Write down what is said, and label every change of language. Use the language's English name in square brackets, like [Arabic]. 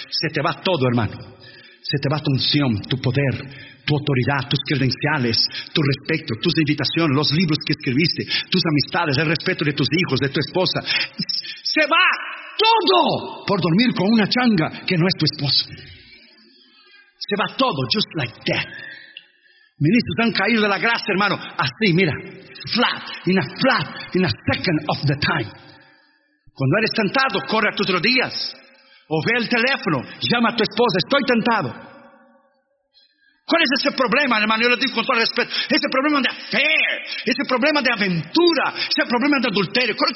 [Spanish] Se te va todo, hermano. Se te va tu unción, tu poder, tu autoridad, tus credenciales, tu respeto, tus invitaciones, los libros que escribiste, tus amistades, el respeto de tus hijos, de tu esposa. Se va todo por dormir con una changa que no es tu esposo. Se va todo, [English] just like that. [Spanish] Ministros han caído de la gracia, hermano. Así, mira. [English] In a second of the time. [Spanish] Cuando eres tentado, corre a tus rodillas. O ve el teléfono, llama a tu esposa: estoy tentado. ¿Cuál es ese problema, hermano? Yo le digo con todo respeto. Ese problema de affair, ese problema de aventura, ese problema de adulterio.